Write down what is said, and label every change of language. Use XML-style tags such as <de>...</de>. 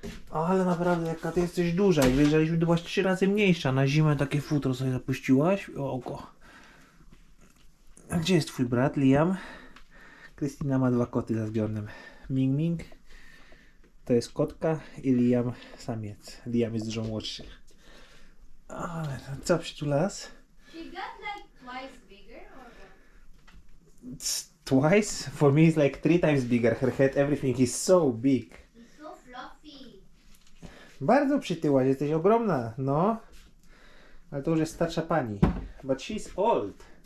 <pl>Ale naprawdę jaka ty jesteś duża. Jak wyjeżdżaliśmy, to byłaś 3 razy mniejsza. Na zimę takie futro sobie zapuściłaś. Oko. A gdzie jest twój brat, Liam? Krystyna ma 2 koty za zbiornym. Ming Ming to jest kotka i Liam samiec. Liam jest dużo młodszy. Ale co przytulas?</pl> <en>She got like twice bigger or what? It's twice? For me it's like 3 times bigger. Her head, everything is so big. She's so fluffy.</en> <pl>Bardzo przytyłaś, jesteś ogromna, no. Ale to już jest starsza pani.</pl> <en>But she's old.</en>